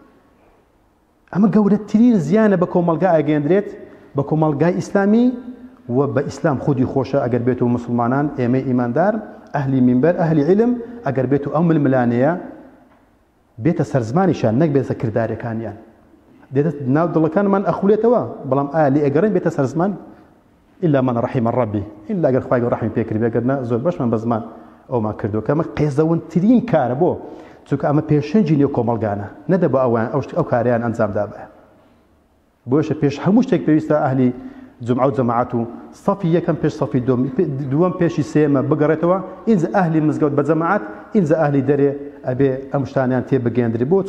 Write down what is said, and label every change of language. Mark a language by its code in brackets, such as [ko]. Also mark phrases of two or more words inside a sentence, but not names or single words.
[ckb] ئەمە گەورەترین زیانە بە کۆمەلگا ئەگەندرێت بە کۆمەلگای ئیسلامی و بە ئیسلام خودی خۆشە ئەگەر بێت و مسلمانان ئێمە ئیماندار ئەهلی مینبەر ئەهلی عیلم ئەگەر بێت و ئەو ململانەیە بێتە سەرزمانیشان نەک بێتە کردارەکانیان دێتە ناو دڵەکانمان ئەخولێتەوە بەڵام ئایا لێ ئەگەڕێن بێتە سەرزمان [ar] إلا من رحم ربي إلا [ckb] ئەگەر خوای ڕەحمی پێکردی بێگەرنە زۆر بەشمان بە زمان ئەومان کردووە کە ئەمە قێزەوەترین کارە بۆ چونکە ئەمە پێشەنجی نێو کۆمەڵگانە نەدە بۆ ئەوان ئەو کاریان ئەنجامدا بێ بۆیە پێش هەموو شتێک پێویستە ئەهلی جمعە و جەماعەت و سەفی یەکەم پێش سەفی دووەم پێشی سێمە بگەڕێتەوە ئینجا ئەهلی مزگەوت بە جەماعەت ئینجا ئەهلی دەرێ ئەبێ ئەم شتانیان تێ بگەێندری بۆ